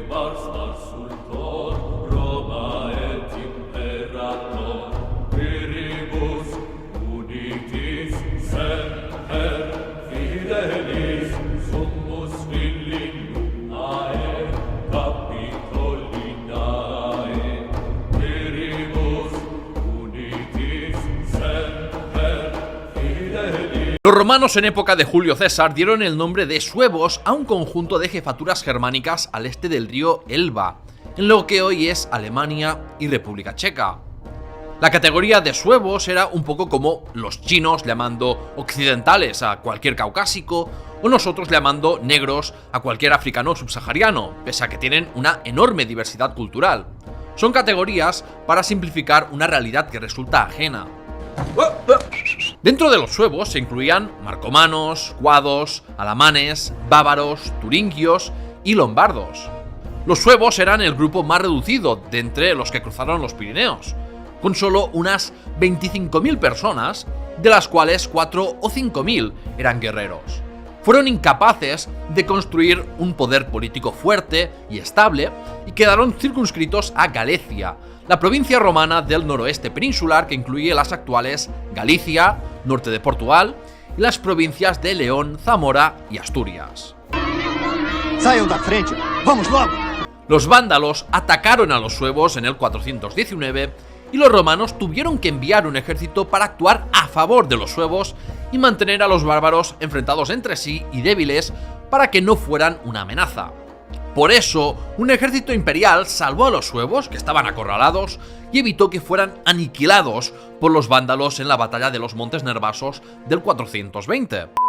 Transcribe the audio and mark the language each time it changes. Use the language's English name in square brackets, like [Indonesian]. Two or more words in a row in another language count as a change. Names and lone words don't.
[Latin] Mars Consultor Roma et imperator, viribus unitis semper fidelis, summus Villiniae Capitolinae, viribus unitis semper fidelis. [Spanish] Los romanos en época de Julio César dieron el nombre de suevos a un conjunto de jefaturas germánicas al este del río Elba, en lo que hoy es Alemania y República Checa. La categoría de suevos era un poco como los chinos llamando occidentales a cualquier caucásico, o nosotros llamando negros a cualquier africano subsahariano, pese a que tienen una enorme diversidad cultural. Son categorías para simplificar una realidad que resulta ajena. Dentro de los suevos se incluían marcomanos, guados, alamanes, bávaros, turingios y lombardos. Los suevos eran el grupo más reducido de entre los que cruzaron los Pirineos, con solo unas 25.000 personas, de las cuales 4 o 5.000 eran guerreros. Fueron incapaces de construir un poder político fuerte y estable y quedaron circunscritos a Galicia, la provincia romana del noroeste peninsular que incluye las actuales Galicia, norte de Portugal y las provincias de León, Zamora y Asturias. [Portuguese] Saiam da frente, vamos logo! [Spanish] Los vándalos atacaron a los suevos en el 419 y los romanos tuvieron que enviar un ejército para actuar a favor de los suevos y mantener a los bárbaros enfrentados entre sí y débiles para que no fueran una amenaza. Por eso, un ejército imperial salvó a los suevos, que estaban acorralados, y evitó que fueran aniquilados por los vándalos en la batalla de los Montes Nervasos del 420.